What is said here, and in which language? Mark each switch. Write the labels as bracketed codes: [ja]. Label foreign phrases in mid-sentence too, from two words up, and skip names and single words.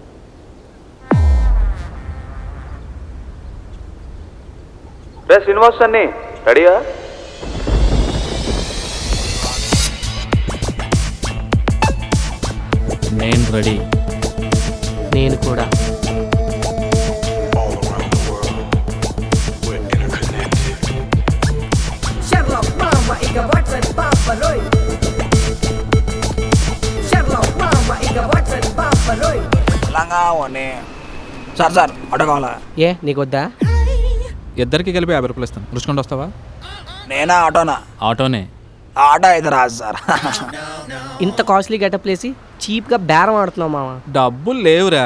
[te] శ్రీనివాస్ అన్ని రెడీయా? నేను రెడీ. నేను కూడా. Sherlock mama iga Watson Papaloy. Sherlock mama iga Watson Papaloy. లంగావని. సార్ సార్ ఆటో కావాలా? ఏ నీకొద్దా? ఇద్దరికి కలిపి 50 రూపాయలు ఇస్తాను, రుచుకుంటూ వస్తావా? నేనా ఆటోనా? ఆటోనే. ఆటో అయితే రాదు సార్. ఇంత [en] costly getup [te] లేసి చీప్గా బేరం ఆడుతున్నావు మామ. డబ్బులు లేవురా.